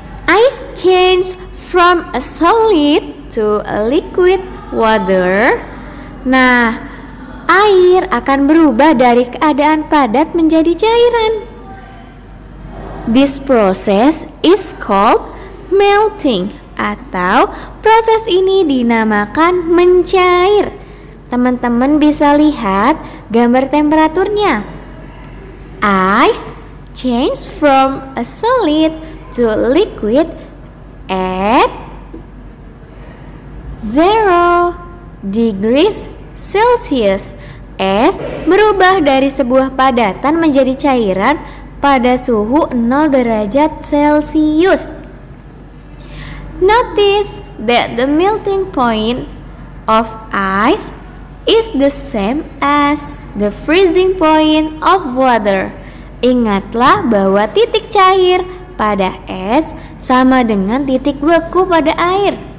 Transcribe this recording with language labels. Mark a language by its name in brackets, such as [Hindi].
[English] Ice change from a solid to a liquid water. [Indonesian] Nah, air akan berubah dari keadaan padat menjadi cairan. [English] This process is called melting, [Indonesian] atau proses ini dinamakan mencair. Teman-teman bisa lihat gambar temperaturnya. [English] Ice change from a solid to a liquid at 0 degrees Celsius. [Indonesian] Es berubah dari sebuah padatan menjadi cairan pada suhu 0 derajat Celcius. [English] Notice that the melting point of ice is the same as the freezing point of water. [Indonesian] Ingatlah bahwa titik cair pada es sama dengan titik beku pada air.